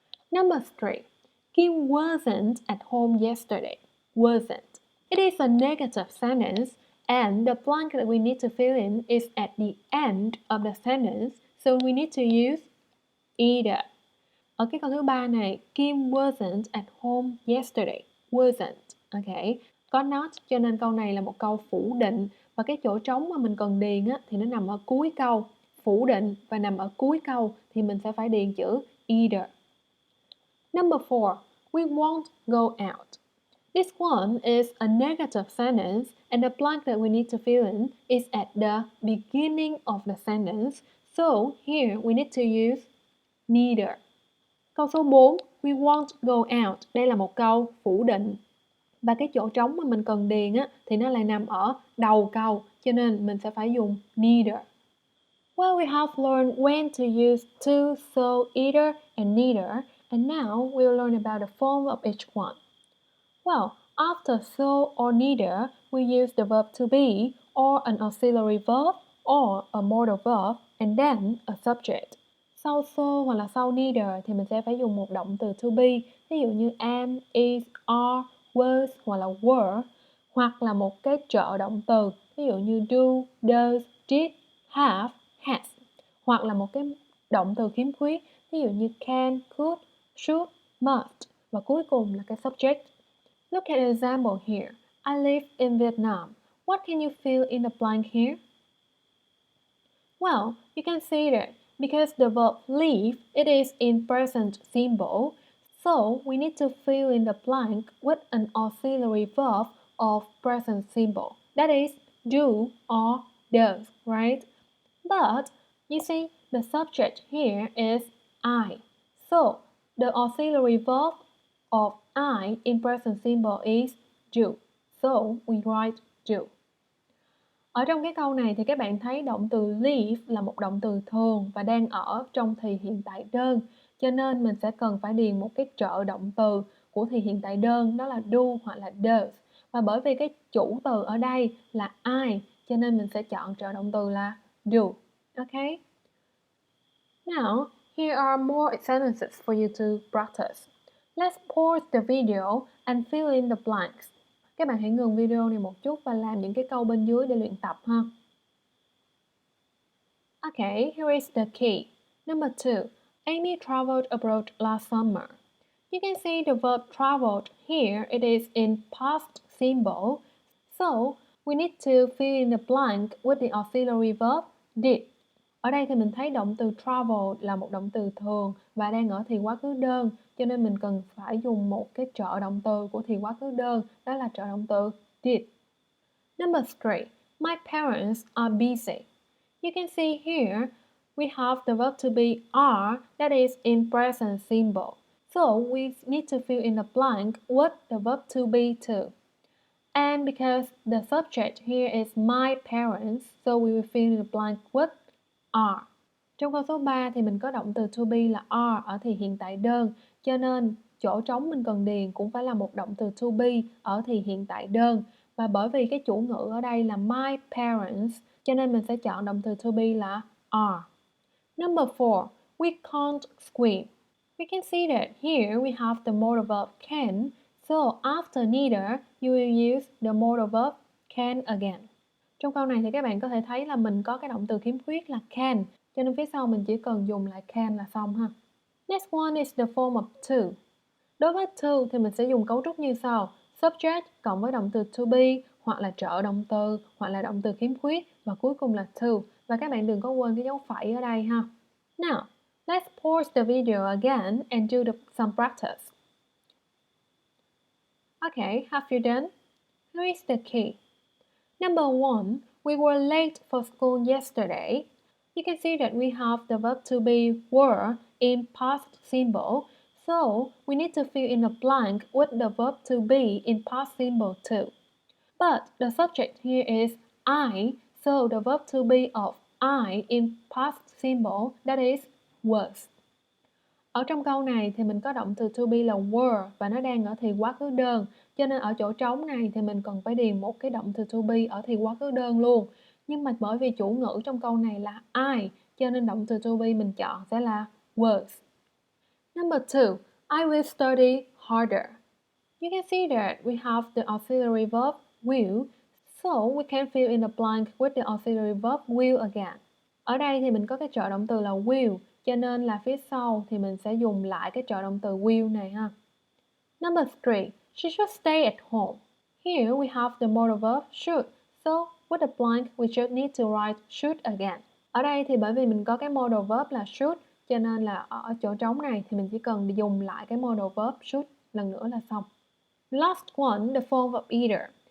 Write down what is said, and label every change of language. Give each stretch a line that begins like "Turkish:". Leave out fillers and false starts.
English: Number 3. Kim wasn't at home yesterday. Wasn't. It is a negative sentence and the blank that we need to fill in is at the end of the sentence, so we need to use either.
Vietnamese: Ở cái câu thứ ba này,
English: Kim wasn't at home yesterday. Wasn't.
Vietnamese: Ok. Có not cho nên câu này là một câu phủ định. Và cái chỗ trống mà mình cần điền á, thì nó nằm ở cuối câu. Phủ định và nằm ở cuối câu thì mình sẽ phải điền chữ either.
English: Number 4. We won't go out. This one is a negative sentence and the blank that we need to fill in is at the beginning of the sentence. So here we need to use neither.
Vietnamese: Câu số 4,
English: we won't go out.
Vietnamese: Đây là một câu phủ định. Và cái chỗ trống mà mình cần điền á, thì nó lại nằm ở đầu câu, cho nên mình sẽ phải dùng neither.
English: Well, we have learned when to use to, so, either, and neither, and now we'll learn about the form of each one. Well, after so or neither, we use the verb to be, or an auxiliary verb, or a modal verb, and then a subject.
Vietnamese: Sau so hoặc là sau neither thì mình sẽ phải dùng một động từ to be, ví dụ như am, is, are, was hoặc là were, hoặc là một cái trợ động từ, ví dụ như do, does, did, have, has, hoặc là một cái động từ khiếm khuyết, ví dụ như can, could, should, must, và cuối cùng là cái subject.
English: Look at an example here. I live in Vietnam. What can you fill in the blank here? Well, you can see that because the verb live, it is in present simple, so we need to fill in the blank with an auxiliary verb of present simple. That is, do or does, right? But, you see, the subject here is I. So, the auxiliary verb of I in present simple is do. So, we write do.
Vietnamese: Ở trong cái câu này thì các bạn thấy động từ live là một động từ thường và đang ở trong thì hiện tại đơn. Cho nên mình sẽ cần phải điền một cái trợ động từ của thì hiện tại đơn, đó là do hoặc là does. Và bởi vì cái chủ từ ở đây là I, cho nên mình sẽ chọn trợ động từ là do.
English: Okay? Now, here are more sentences for you to practice. Let's pause the video and fill in the blanks.
Vietnamese: Các bạn hãy ngừng video này một chút và làm những cái câu bên dưới để luyện tập ha.
English: Okay, here is the key. Number 2. Amy traveled abroad last summer. You can see the verb traveled here, it is in past simple. So, we need to fill in the blank with the auxiliary verb did.
Vietnamese: Ở đây thì mình thấy động từ travel là một động từ thường và đang ở thì quá khứ đơn, cho nên mình cần phải dùng một cái trợ động từ của thì quá khứ đơn, đó là trợ động từ did.
English: Number 3. My parents are busy. You can see here we have the verb to be are that is in present simple. So we need to fill in the blank with the verb to be too. And because the subject here is my parents, so we will fill in the blank with are.
Vietnamese: Trong câu số 3 thì mình có động từ to be là are ở thì hiện tại đơn, cho nên chỗ trống mình cần điền cũng phải là một động từ to be ở thì hiện tại đơn. Và bởi vì cái chủ ngữ ở đây là my parents, cho nên mình sẽ chọn động từ to be là are.
English: Number 4. We can't swim. We can see that here we have the modal verb can, so after neither, you will use the modal verb can again.
Vietnamese: Trong câu này thì các bạn có thể thấy là mình có cái động từ khiếm khuyết là can, cho nên phía sau mình chỉ cần dùng lại can là xong ha.
English: Next one is the form of to.
Vietnamese: Đối với to thì mình sẽ dùng cấu trúc như sau. Subject cộng với động từ to be, hoặc là trợ động từ, hoặc là động từ khiếm khuyết, và cuối cùng là to. Và các bạn đừng có quên cái dấu phẩy ở đây ha.
English: Now, let's pause the video again and do some practice. Okay, have you done? Here is the key. Number 1, we were late for school yesterday. You can see that we have the verb to be were in past simple, so we need to fill in a blank with the verb to be in past simple too. But the subject here is I, so the verb to be of I in past simple, that is was.
Vietnamese: Ở trong câu này thì mình có động từ to be là were và nó đang ở thì quá khứ đơn, cho nên ở chỗ trống này thì mình cần phải điền một cái động từ to be ở thì quá khứ đơn luôn. Nhưng mà bởi vì chủ ngữ trong câu này là I, cho nên động từ to be mình chọn sẽ là was.
English: Number 2, I will study harder. You can see that we have the auxiliary verb will, so we can fill in the blank with the auxiliary verb will again.
Vietnamese: Ở đây thì mình có cái trợ động từ là will, cho nên là phía sau thì mình sẽ dùng lại cái trợ động từ will này ha.
English: Number 3, she should stay at home. Here we have the modal verb should, so with the blank we just need to write should again.
Vietnamese: Ở đây thì bởi vì mình có cái modal verb là should, cho nên là ở chỗ trống này thì mình chỉ cần dùng lại cái modal verb should lần nữa là xong.
English: Last one, the form of either.